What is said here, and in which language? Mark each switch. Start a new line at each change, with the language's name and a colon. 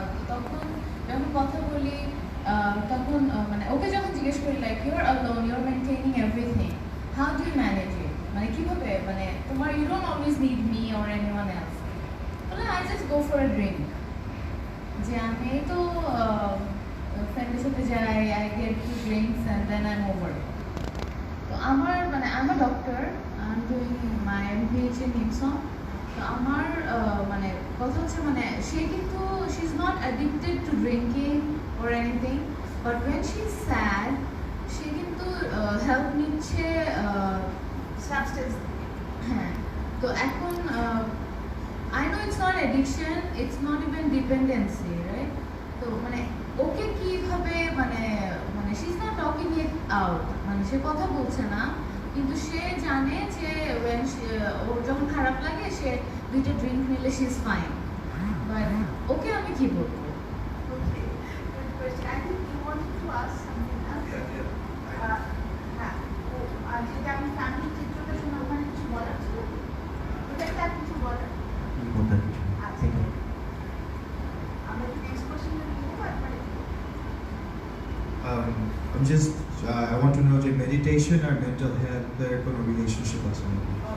Bangla: তখন যখন কথা বলি তখন মানে ওকে যখন জিজ্ঞেস করি like
English: you're alone, you're maintaining everything, how do you manage it,
Bangla: মানে কিভাবে, মানে তোমার
English: you don't always need me or anyone else.
Bangla: বলে
English: I just go for a drink.
Bangla: যে আমি তো ফ্রেন্ডের সাথে যাই,
English: I get 2 drinks and then I'm over.
Bangla: তো আমার মানে
English: I'm a doctor, I'm doing my MBH in Nixon.
Bangla: তো আমার মানে কথা হচ্ছে মানে সে কিন্তু
English: she's not addicted to drinking or anything, but when she's sad
Bangla: সে কিন্তু হেল্প নিচ্ছে সাবস্টেন্স। হ্যাঁ, তো এখন
English: I know it's not addiction, it's not even dependency, right?
Bangla: তো মানে ওকে কিভাবে মানে মানে
English: she's not talking it out,
Bangla: মানে সে কথা বলছে না, কিন্তু সে জানে যে when ওর যখন খারাপ লাগে সে 2টা ড্রিঙ্ক নিলে
English: she is fine, but
Bangla: ওকে আমি কি বলবো?
English: Okay, good question. I think you wanted to ask something else.
Bangla: হ্যাঁ, যেটা আমি ফ্যামিলি চিত্রটা শুনে ওখানে কিছু বলার ছিল, ওটা কিছু বলার। আচ্ছা, আমরা কি নেক্সট কোশ্চেনে নিয়ে একবারে?
English: I'm just, I want to know
Bangla: যে meditation আর mental health এর কোনো relationship আছে নাকি?